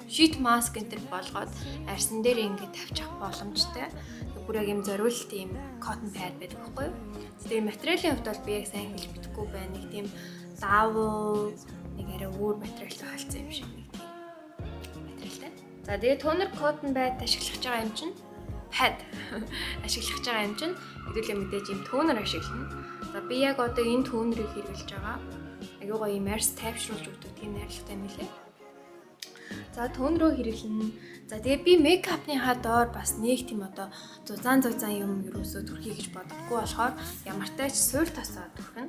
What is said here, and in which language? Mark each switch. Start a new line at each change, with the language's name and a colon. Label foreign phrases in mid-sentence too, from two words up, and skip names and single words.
English: Sheet mask
Mongolian: энэ болгоод арьсан дээр ингээд тавьчих боломжтой. Бүр яг юм зориулт тийм
English: cotton pad
Mongolian: байдаг байхгүй юу? Тэгээд материалын хувьд бол би яг сайн хэлж мэдэхгүй байна. Нэг тийм давуу нэг арай өөр материалтай холцсон юм шиг нэг тийм материалтай. За тэгээд
English: toner cotton pad
Mongolian: ашиглаж байгаа юм чинь pad ашиглаж байгаа юм чинь хэдүүлээ мэдээж юм toner ашиглана. За би яг одоо энэ toner-ыг хэрэглэж байгаа. Аюу гоё юм арьс тайвшруулж өгдөг тийм найрлагатай мэлээ. За toner-өө хэрэглэнэ. За тэгээд би мейкапныхаа доор бас нэг тийм одоо зузаан юм юусоо түрхий гэж боддоггүй болохоор ямартай ч суур тосоо түрхэн.